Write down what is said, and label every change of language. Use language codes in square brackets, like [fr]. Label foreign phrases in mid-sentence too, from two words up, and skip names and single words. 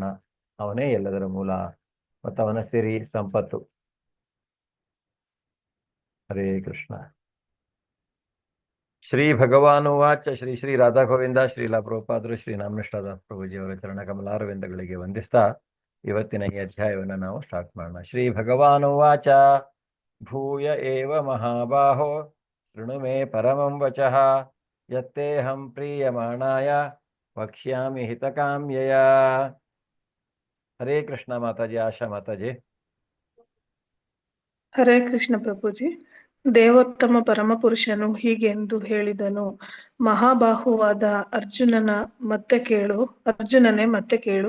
[kn] ಅವನೇ ಎಲ್ಲದರ ಮೂಲ ಮತ್ತು ಅವನ ಸಿರಿ ಸಂಪತ್ತು. [sa] ಹರೇ ಕೃಷ್ಣ. ಶ್ರೀ ಭಗವಾನುವಾಚ. [kn] ಶ್ರೀ ಶ್ರೀ ರಾಧಾ ಗೋವಿಂದ ಶ್ರೀಲ ಪ್ರಭುಪಾದರು ಶ್ರೀ ನಾಮನಿಷ್ಠದಾಸ್ ಪ್ರಭುಜಿಯವರ ಚರಣ ಕಮಲಾರವಿಂದಗಳಿಗೆ ವಂದಿಸ್ತಾ ಇವತ್ತಿನ ಈ ಅಧ್ಯಾಯವನ್ನು ನಾವು ಸ್ಟಾರ್ಟ್ ಮಾಡೋಣ. [sa] ಶ್ರೀ ಭಗವಾನುವಾಚ. ಭೂಯ ಏವ ಮಹಾಬಾಹೋ ಶೃಣು ಮೇ ಪರಮಂ ವಚಃ ಯತ್ತೇಹಂ ಪ್ರೀಯಮಾಣಾಯ ವಕ್ಷ್ಯಾಮಿ ಹಿತಕಾಮ್ಯಯ. ಹರೇ ಕೃಷ್ಣ [kn] ಮಾತಾಜಿ. ಆಶಾ ಮಾತಾಜಿ. [sa] ಹರೇ ಕೃಷ್ಣ ಪ್ರಭುಜಿ. [kn] ದೇವೋತ್ತಮ ಪರಮಪುರುಷನು ಹೀಗೆಂದು ಹೇಳಿದನು: ಮಹಾಬಾಹುವಾದ ಅರ್ಜುನನೇ ಮತ್ತೆ ಕೇಳು.